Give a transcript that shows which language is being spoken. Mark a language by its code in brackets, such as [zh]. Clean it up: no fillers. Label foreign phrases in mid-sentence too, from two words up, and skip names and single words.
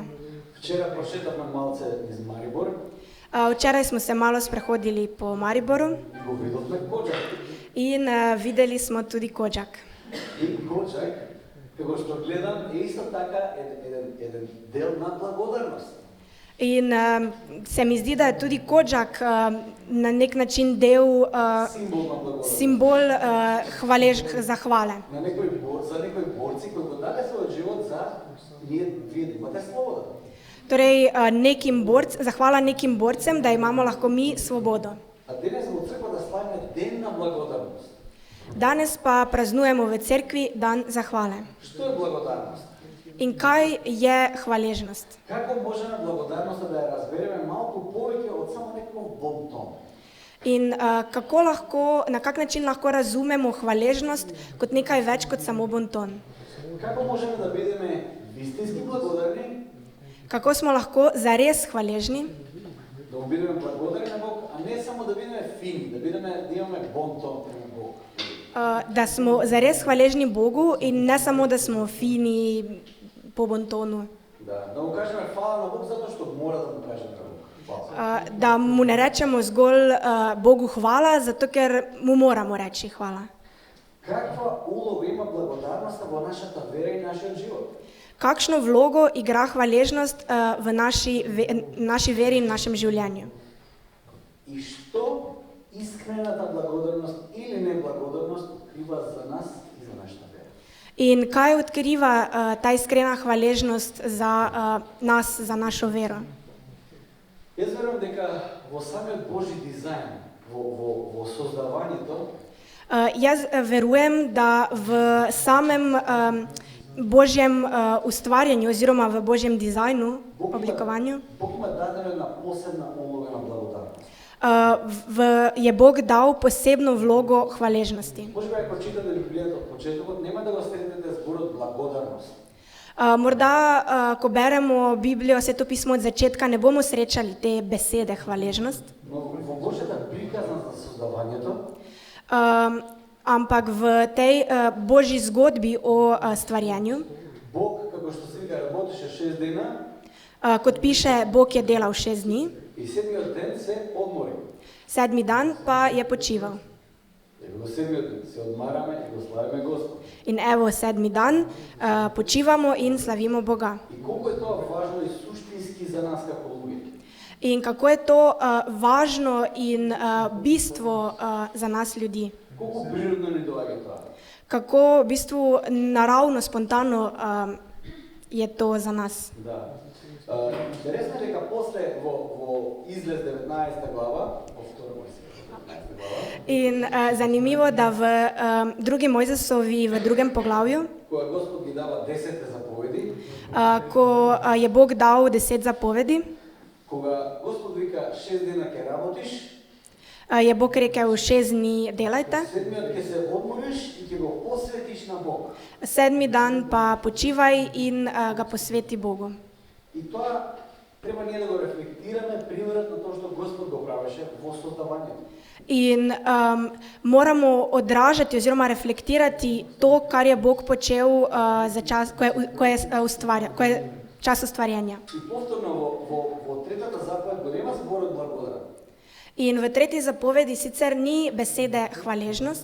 [mk] Вчера прошетавме малце из Марибор [sl] Včeraj smo se malo sprehodili po Mariboru [mk] и го видовме Коджак. [sl] in videli smo tudi Kodžak. [mk] И Коджак, како што гледам, е исто така еден дел на благодарност. [sl] In se mi zdi, da je tudi Kodžak na nek način del, [mk] Символ на благодарност. [sl] simbol zahvale. [mk] За некои борци кои го даде својот живот за вие да имате слобода. [sl] Torej, zahvala nekim borcem, da imamo lahko mi svobodo. [mk] А денес во црквата славиме Ден на благодарност. [sl] Danes pa praznujemo v cerkvi dan zahvale. [mk] Што е благодарност? [sl] In kaj je hvaležnost? [mk] Како можеме благодарноста да ја разбереме малку повеќе од само некој бонтон? [sl] In na kak način lahko razumemo hvaležnost kot nekaj več kot samo bonton? [mk] Како можеме да бидеме вистински благодарни, [sl] Kako smo lahko zares hvaležni? [mk] да му бидеме благодарни на Бог, а не само да бидеме фини, да имаме бонтон према Бог. [sl] Da smo zares hvaležni Bogu in ne samo, da smo fini po bontonu. [mk] Да му кажеме фала на Бог затоа што мора да му кажеме на Бог. Фала. [sl] Da mu ne rečemo zgolj Bogu hvala, zato ker mu moramo reči hvala. [mk] Каква улога има благодарноста во нашата вера и нашиот живот? [sl] Kakšno vlogo igra hvaležnost v naši veri in našem življenju? [mk] И што искрената благодарност или неблагодарност открива за нас и за нашата вера? [sl] In kaj odkriva ta iskrena hvaležnost za nas, za našo vero? [mk] Јас верувам дека во самиот Божи дизајн, во создавањето, [sl] Jaz verujem, da v samem Božjem ustvarjanju oziroma v Božjem dizajnu, oblikovanju, [mk] Бог има дадена една посебна улога на благодарност. [sl] je Bog dal posebno vlogo hvaležnosti. [mk] Може би ако читате Библијата од почетокот, нема да го сретнете зборот благодарност. [sl] Morda, ko beremo Biblijo, Sveto pismo od začetka, ne bomo srečali te besede hvaležnost, [mk] Но во Божјата приказна за создавањето, [sl] ampak v tej Božji zgodbi o stvarjanju, [mk] Бог, како што се вика, работеше 6 дена [sl] kot piše, Bog je delal 6 dni, [mk] и седмиот ден се одмори. [sl] 7. dan pa je počival. [mk] И во седмиот ден се одмараме и го славиме Господ. [sl] In evo, 7. dan počivamo in slavimo Boga. [mk] И колку е тоа важно и суштински за нас како луѓе. [sl] In kako je to važno in bistvo za nas ljudi. [mk] Колку природно ни доаѓа тоа. [sl] Kako v bistvu naravno, spontano je to za nas. [mk] Да. Интересно е дека после во Излез 19 глава, во втора Мојсеева 19 глава, [sl] In zanimivo, da v 2. Mojzesovi, v 2. poglavju, [mk] кога Господ ги дава 10 заповеди, [sl] ko je Bog dal 10 zapovedi, [mk] кога Господ вика 6 дена ќе работиш, [sl] je Bog rekel 6 dni delajte, [mk] седмиот ќе се одмориш и ќе го посветиш на Бог. [sl] 7. dan pa počivaj in ga posveti Bogu. [mk] И тоа треба ние да го рефлектираме примерот на тоа што Господ го правеше во создавањето. [sl] In moramo odražati oziroma reflektirati to, kar je Bog počel za čas, ko je čas ustvarjanja. [mk] И повторно во третата заповед го нема зборот благодарен, [sl] In v 3. zapovedi sicer ni besede hvaležnost,